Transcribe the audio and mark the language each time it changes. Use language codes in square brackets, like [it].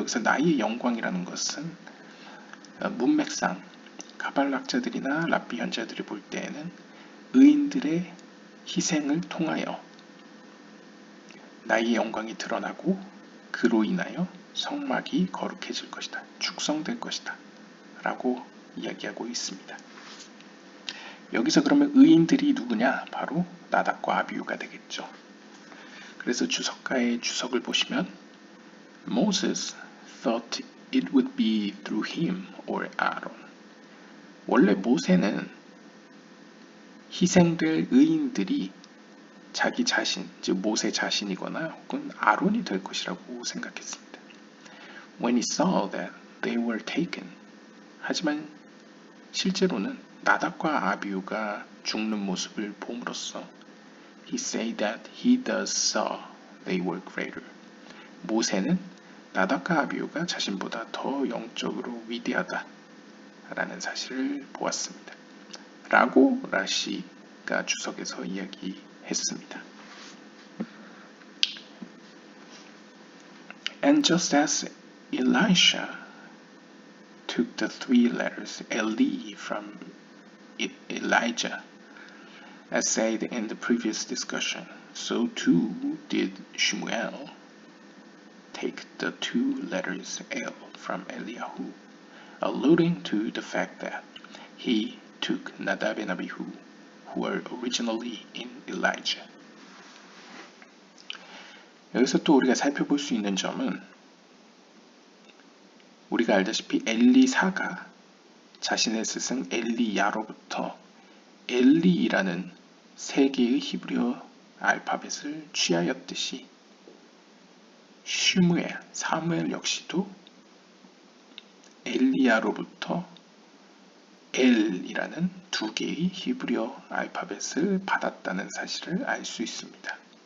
[ko] 여기서 나의 영광이라는 것은 문맥상 가발락자들이나 랍비 현자들이 볼 때에는 의인들의 희생을 통하여 나의 영광이 드러나고 그로 인하여 성막이 거룩해질 것이다. 축성될 것이다. 라고 이야기하고 있습니다. 여기서 그러면 의인들이 누구냐? 바로 나답과 아비후가 되겠죠. 그래서 주석가의 주석을 보시면 [en] Moses thought it would be through him or Aaron. [ko] 원래 모세는 희생될 의인들이 자기 자신, 즉 모세 자신이거나 혹은 아론이 될 것이라고 생각했습니다. [en] When he saw that they were taken. [ko] 하지만 실제로는 나답과 아비후가 죽는 모습을 봄으로써 [en] He said that he does saw they were greater. [ko] 모세는 나답과 아비후가 자신보다 더 영적으로 위대하다 라는 사실을 보았습니다. 라고 라시가 주석에서 이야기했습니다. [en] And just as Elisha took the three letters Eli from Elijah, as said in the previous discussion, so too did Shmuel take the two letters El from Eliyahu, alluding to the fact that he took Nadab and Abihu, who were originally in Elijah. [ko] 여기서 또 우리가 살펴볼 수 있는 점은 우리가 알다시피 엘리사가 자신의 스승 엘리야로부터 엘리라는 세 개의 히브리어 알파벳을 취하였듯이 슈무엘, 사무엘 역시도 엘리야로부터 L이라는 두 개의 히브리어 알파벳을 받았다는 사실을 알 수 있습니다.